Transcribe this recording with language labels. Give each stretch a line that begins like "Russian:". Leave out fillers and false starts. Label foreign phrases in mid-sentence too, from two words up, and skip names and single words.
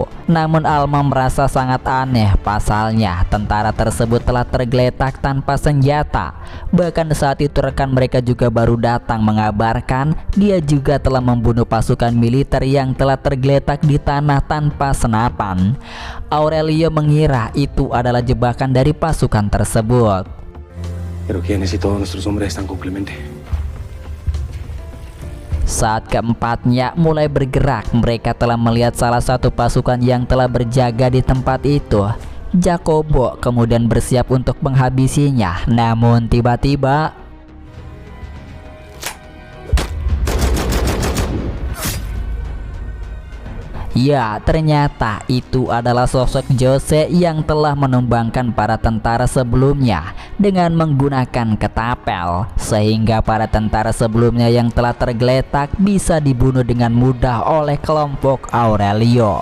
Indonesian: Namun Alma merasa sangat aneh, pasalnya tentara tersebut telah tergeletak tanpa senjata. Bahkan saat itu rekan mereka juga baru datang mengabarkan dia juga telah membunuh pasukan militer yang telah tergeletak di tanah tanpa senapan. Aurelio mengira itu adalah jebakan dari pasukan tersebut.
Spanish: Pero ¿quiénes y todos nuestros hombres están con Clemente?
Indonesian: Saat keempatnya mulai bergerak, mereka telah melihat salah satu pasukan yang telah berjaga di tempat itu. Jacobo kemudian bersiap untuk menghabisinya, namun tiba-tiba ya, ternyata itu adalah sosok Jose yang telah menumbangkan para tentara sebelumnya dengan menggunakan ketapel, sehingga para tentara sebelumnya yang telah tergeletak bisa dibunuh dengan mudah oleh kelompok Aurelio.